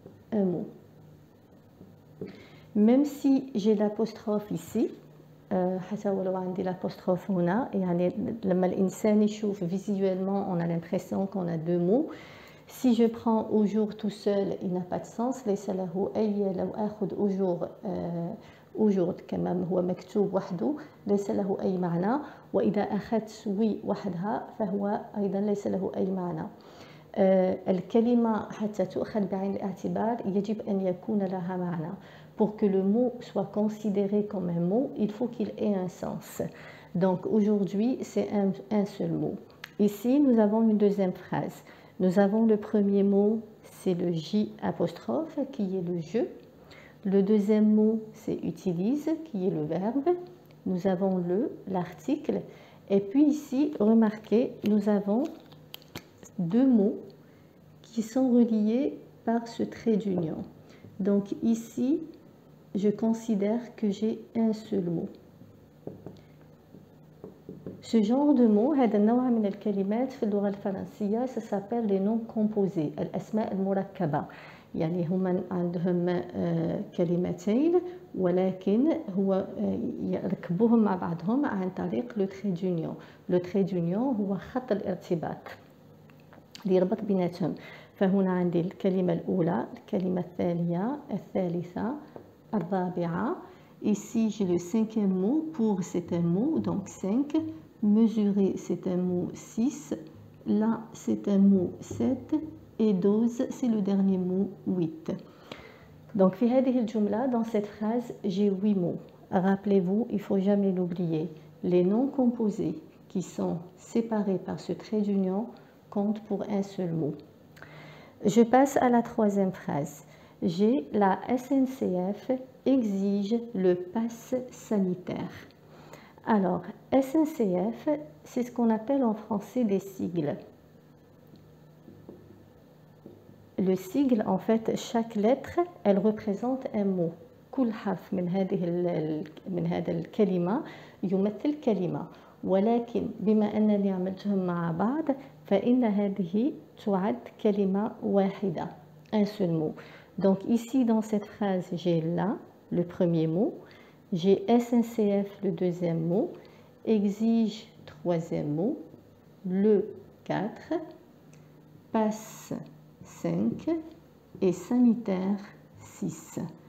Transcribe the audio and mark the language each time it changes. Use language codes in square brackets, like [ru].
[fr] Un mot. Même si j'ai l'apostrophe ici, [ar] حتى ولو عندي l'apostrophe هنا، يعني لما الإنسان يشوف [fr] visuellement on a l'impression qu'on a deux mots. Si je prends au jour tout seul, il n'a pas de sens. [ar] ليس له أي، لو آخذ au jour au jour كما هو مكتوب وحده ليس له أي معنى، وإذا أخذت وي وحدها فهو أيضا ليس له أي معنى. الكلمة حتى تؤخذ بعين الاعتبار يجب أن يكون لها معنى. [fr] Pour que le mot soit considéré comme un mot, il faut qu'il ait un sens. Donc aujourd'hui, c'est un seul mot. Ici, nous avons une deuxième phrase. Nous avons le premier mot, c'est le J apostrophe, qui est le je. Le deuxième mot, c'est utilise, qui est le verbe. Nous avons l'article. Et puis ici, remarquez, nous avons deux mots qui sont reliés par ce trait d'union. Donc ici, je considère que j'ai un seul mot. Ce genre de mot, [ar] هذا النوع من الكلمات في اللغة الفرنسية [fr] ça s'appelle les noms composés، [ar] الأسماء المركبة. يعني هما عندهم كلمتين ولكن هو يركبوهم مع بعضهم عن طريق لو تري دونيون. لو تري دونيون هو خط الارتباط اللي يربط بيناتهم. فهنا عندي الكلمة الأولى، الكلمة الثانية، الثالثة، الرابعة. [fr] Ici j'ai le cinquième mot, pour c'est un mot, donc 5. Mesurer c'est un mot 6. Là c'est un mot 7. Et 12 c'est le dernier mot 8. Donc [ar] في هذه الجملة, [fr] dans cette phrase, j'ai 8 mots. Rappelez-vous, il ne faut jamais l'oublier. Les noms composés qui sont séparés par ce trait d'union comptent pour un seul mot. Je passe à la troisième phrase. J'ai la SNCF exige le pass sanitaire. Alors, SNCF, c'est ce qu'on appelle en français des sigles. Le sigle, en fait, chaque lettre, elle représente un mot. [ar] كل حرف من هذا الكلمة يمثل كلمة. ولكن بما أنني عملتهم مع بعض فإن هذه تعد كلمة واحدة. [fr] Un seul mot. Donc ici dans cette phrase, j'ai là le premier mot, j'ai SNCF le deuxième mot, exige troisième mot, le 4, passe 5 et sanitaire 6.